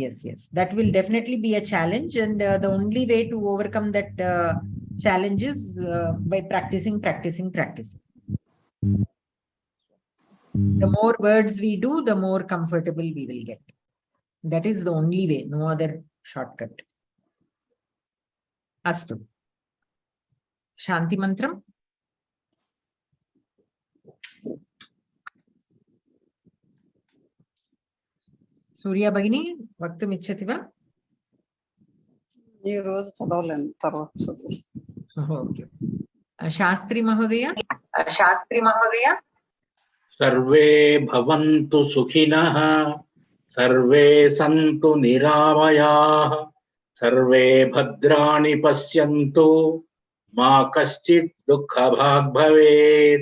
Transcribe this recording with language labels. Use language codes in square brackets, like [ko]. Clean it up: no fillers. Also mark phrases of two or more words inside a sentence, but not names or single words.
[en] That will definitely be a challenge, and the only way to overcome that challenge is by practicing. The more words we do, the more comfortable we will get. That is the only way, no other shortcut. [sa] अस्तु। शान्ति मन्त्रम्. सूर्य भगिनि, वक्तुम् इच्छति वा? [te] ఈ రోజు చదవలేను, తర్వాత [sa] Okay. Shastri Mahodaya. सर्वे भवन्तु सुखिनः, सर्वे सन्तु निरामयाः, सर्वे भद्राणि पश्यन्तु, मा कश्चित् दुःखभाग् भवेत्.